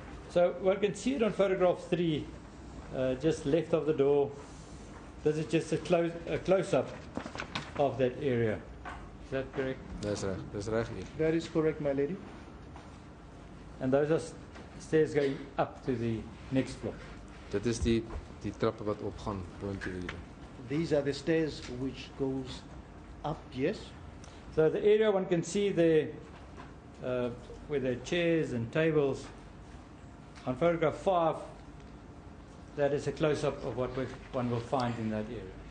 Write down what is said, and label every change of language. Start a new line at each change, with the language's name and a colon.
English: So one can see it on photograph 3, just left of the door. This is just a close-up of that area. Is that correct?
Afrikaans: Dis reg.
English: That is correct, my lady. And those are stairs going up to the next floor.
Afrikaans: Dit is die trappe wat opgaan boontoe hier.
English: These are the stairs which goes up, yes. So the area one can see there, where there are chairs and tables. On photograph 5, that is a close-up of what one will find in that area.